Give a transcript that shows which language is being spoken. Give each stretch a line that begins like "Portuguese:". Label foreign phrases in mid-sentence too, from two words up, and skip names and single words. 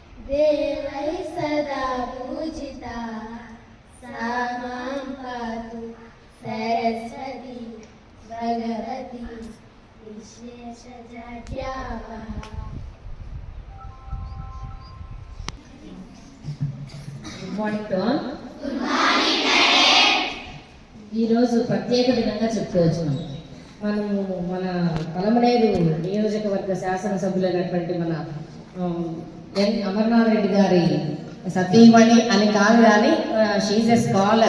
Sanskrit: देवै सदा पूजिता सा मां पातु सरस्वती भगवती विशेषजाड्यावः।
English: Good morning to all.
Telugu: ఈరోజు ప్రత్యేక దినంగా చెప్పుకోవచ్చు. మనము మన పలమనేరు నియోజకవర్గ శాసనసభ్యులైనటువంటి మన ఎన్ అమర్నాథ్ రెడ్డి గారి సతీమణి అని కాదు కానీ
English: she's a scholar.